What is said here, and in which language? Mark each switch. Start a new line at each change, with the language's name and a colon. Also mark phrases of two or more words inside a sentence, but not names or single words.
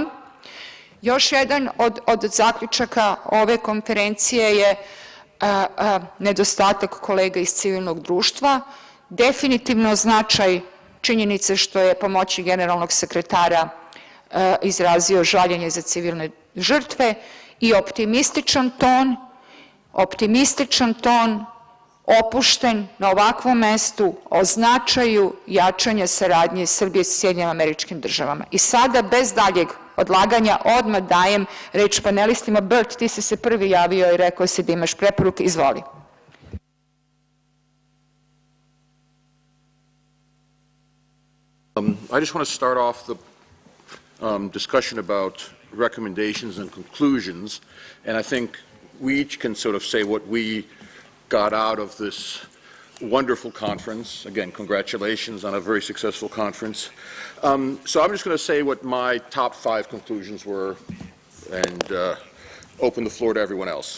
Serbian: Još jedan od zaključaka ove konferencije je nedostatak kolega iz civilnog društva, definitivno značaj činjenice što je pomoćnik generalnog sekretara izrazio žaljenje za civilne žrtve i optimističan ton opušten na ovakvom mestu o značaju jačanja saradnje Srbije sa Sjedinjenim Američkim Državama. I sada, bez daljeg odlaganja, odmah dajem reč panelistima. Bert, ti si se prvi javio i rekao si da imaš preporuke. Izvoli.
English: I just want to start off the discussion about recommendations and conclusions, and I think we each can sort of say what we got out of this wonderful conference. Again, congratulations on a very successful conference. So I'm just going to say what my top 5 conclusions were and open the floor to everyone else.